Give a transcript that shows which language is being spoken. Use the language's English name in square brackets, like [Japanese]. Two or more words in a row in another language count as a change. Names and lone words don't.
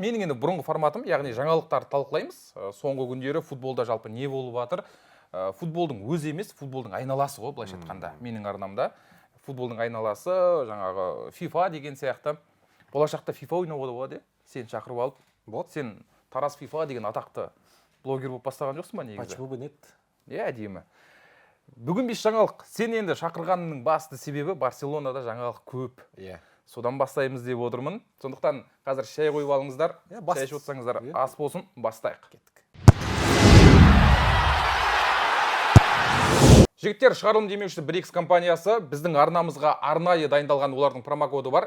[Kazakh] Менің енді бұрынғы форматым, яғни жаңалықтарды талқылаймыз. Соңғы күндері футболда жалпы не болып жатыр? Футболдың өзі емес, футболдың айналасы ғой, былайша айтқанда. Менің арнамда футболдың айналасы, жаңағы FIFA деген сияқты. Болашақта FIFA ойнауға болады, сен шақырып алып. Сен Тарас FIFA деген атақты блогер болып бастаған жоқсың ба негізі? [Russian] Почему бы нет? [Kazakh] Әдемі. Бүгін бес жаңалық. Сен енді шақырғанның басты себебі Барселонада жаңалық көп. Содан бастаймыз деп отырмын. Сондықтан қазір шай қойып алыңыздар. Шай ішіп отырсаңыздар, ас болсын, бастайық. Жігіттер, шығарылым демеушісі Brix компаниясы біздің арнамызға арнайы дайындалған олардың промокоды бар.